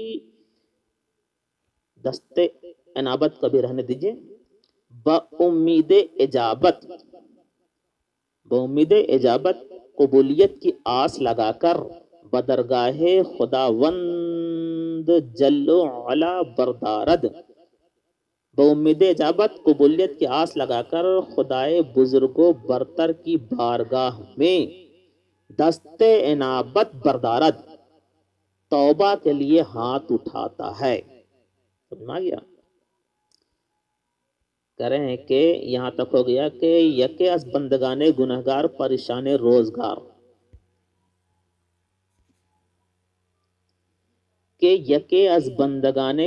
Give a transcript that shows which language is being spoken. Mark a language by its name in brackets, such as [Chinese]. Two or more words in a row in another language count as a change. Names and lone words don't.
[Persian] دست انابت [Urdu] کبھی رہنے دیجئے، [Persian] بامید اجابت [Urdu] قبولیت کی آس لگا کر، [Persian] بدرگاہ خداوند جل علا بردارد، بامید اجابت [Urdu] قبولیت کی آس لگا کر خدائے بزرگ و برتر کی بارگاہ میں، [Persian] دست انابت بردارد [Urdu] توبہ کے لیے ہاتھ اٹھاتا ہے۔ سمجھ گیا؟ کہہ رہے ہیں کہ یہاں تک ہو گیا کہ [Persian] یکے از بندگانے گنہگار پریشان روزگار، کہ یکے از بندگانے